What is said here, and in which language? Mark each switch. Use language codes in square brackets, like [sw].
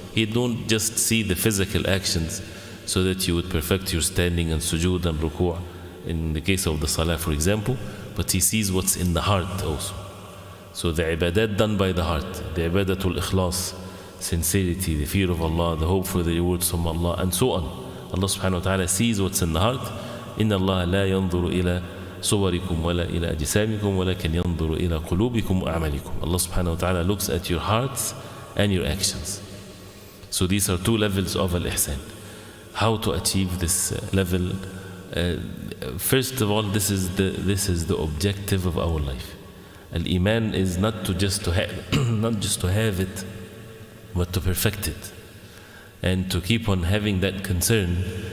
[en] He don't just see the physical actions so that you would perfect your standing and sujood and ruku' in the case of the salah, for example, but He sees what's in the heart also. So the ibadat done by the heart, the ibadatul ikhlas, sincerity, the fear of Allah, the hope for the rewards from Allah, and so on. Allah subhanahu wa ta'ala sees what's in the heart. [ar] Inna Allah la yanzuru ila صوركم ولا إلى أجسامكم ولكن ينظر إلى قلوبكم وأعمالكم. [en] Allah subhanahu wa ta'ala looks at your hearts and your actions. So these are two levels of al-ihsan. How to achieve this level? First of all, this is the objective of our life. Al-iman is not just to have it, but to perfect it, and to keep on having that concern.